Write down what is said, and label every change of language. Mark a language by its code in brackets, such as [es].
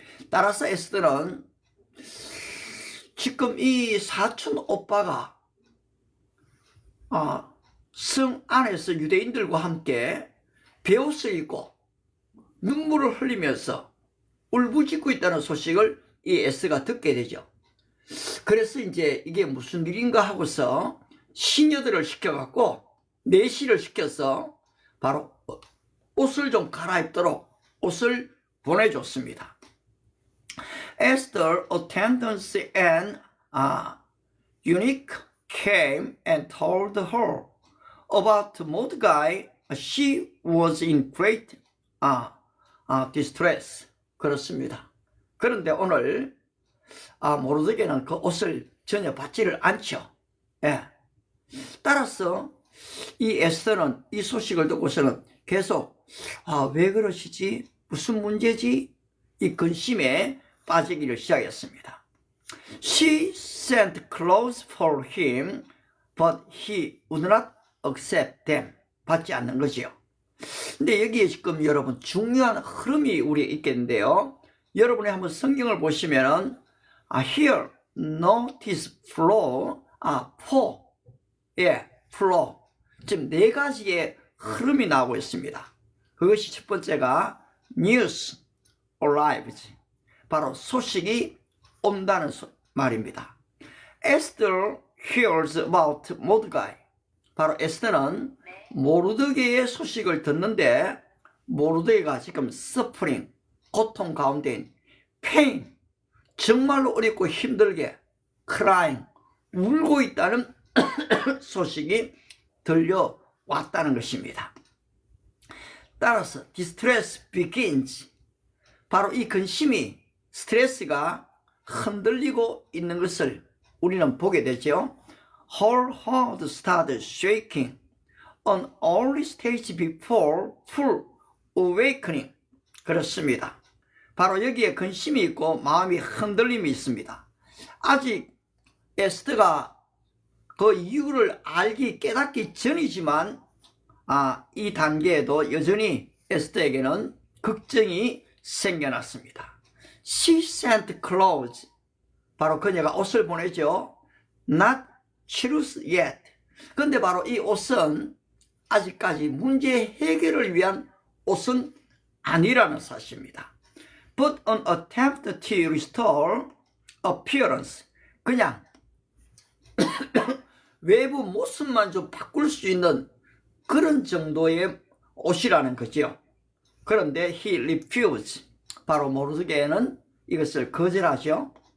[ko] 따라서 에스더는 지금 이 사촌 오빠가 성 안에서 유대인들과 함께 베옷을 입고 눈물을 흘리면서 울부짖고 있다는 소식을 이 에스더가 듣게 되죠. 그래서 이제 이게 무슨 일인가 하고서 시녀들을 시켜갖고 내시를 시켜서 바로 옷을 좀 갈아입도록 옷을 보내줬습니다. [en] Esther attendants and eunuch came and told her about Mordecai. She was in great distress. [ko] 그렇습니다. 그런데 오늘 모르드게는 그 옷을 전혀 받지를 않죠. 예. 따라서 이 에스더는 이 소식을 듣고서는 계속 왜 그러시지? 무슨 문제지? 이 근심에 빠지기를 시작했습니다. [en] She sent clothes for him, but he would not accept them. [ko] 받지 않는 거지요. 근데 여기에 지금 여러분 중요한 흐름이 우리에 있겠는데요. 여러분이 한번 성경을 보시면은 [en] here notice flow, flow. [ko] 예, flow. 지금 네 가지의 흐름이 나오고 있습니다. 그것이 첫 번째가 [en] news arrives. [ko] 바로 소식이 온다는 말입니다. [en] Esther hears about Mordecai. [ko] 바로 에스더는 모르드게의 소식을 듣는데 모르드게가 지금 suffering, 고통 가운데인 pain, 정말로 어렵고 힘들게 crying, 울고 있다는 소식이 들려왔다는 것입니다. [en] 따라서 distress begins. [ko] 바로 이 근심이 스트레스가 흔들리고 있는 것을 우리는 보게 되죠. [en] Her heart started shaking on early stage before full awakening. [ko] 그렇습니다. 바로 여기에 근심이 있고 마음이 흔들림이 있습니다. 아직 에스더가 그 이유를 깨닫기 전이지만 이 단계에도 여전히 에스더에게는 걱정이 생겨났습니다. [en] She sent clothes. [ko] 바로 그녀가 옷을 보내죠. [en] Not truth yet. [ko] 근데 바로 이 옷은 아직까지 문제 해결을 위한 옷은 아니라는 사실입니다. [en] But an attempt to restore appearance. [ko] 그냥 외부 모습만 좀 바꿀 수 있는 그런 정도의 옷이라는 거죠. [en] 그런데 he refused. [ko] 바로 모르드게는 이것을 거절하죠.